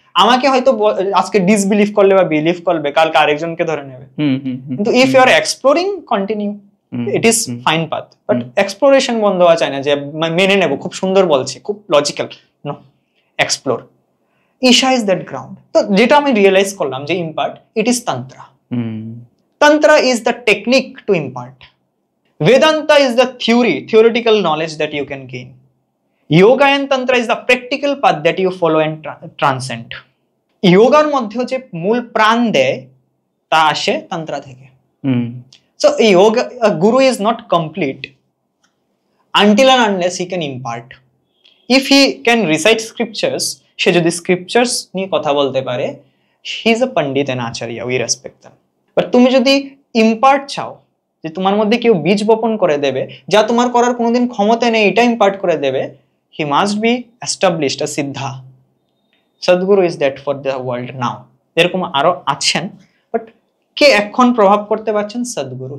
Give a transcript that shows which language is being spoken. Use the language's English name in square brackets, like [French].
[Bangla] আমাকে হয়তো আজকে ডিসবিলিভ করলে বা বিলিভ করবে, কালকে আরেকজনকে ধরে নেবে। [English] কিন্তু if you are exploring, continue, it is fine path. [Bangla] But exploration বন্ধ হওয়া চায় না, যে মেনে নেবো খুব সুন্দর বলছি, খুব logical. [English] No, explore. Isha is that ground. [Bangla] তো যেটা আমি রিয়েলাইজ করলাম যে [English] Impart, it is Tantra. Tantra is the technique to impart. Vedanta is the theoretical knowledge that you can gain. Yoga and Tantra is the practical path that you follow and transcend. [Bangla] Yogaর মধ্যে যে মূল প্রাণ দেয় তা আসে তন্ত্রা থেকে। [English] So a yoga, a guru is not complete until and unless he can impart. If he can recite scriptures, [Bangla] সে যদি scriptures নিয়ে কথা বলতে পারে, [English] he is a pandit and acharya, we respect them. [Bangla] তুমি যদি ইম্পার্ট চাও, যে তোমার মধ্যে কেউ বীজ বপন করে দেবে যা তোমার করার কোনোদিন ক্ষমতা নেই, এটা ইম্পার্ট করে দেবে, [English] He must be established a siddha. [Bangla] Sadhguru [English] Is that for the world now. [Bangla] এরকম আরো আছেন, বাট কে এখন প্রভাব করতে পারছেন? সদ্গুরু।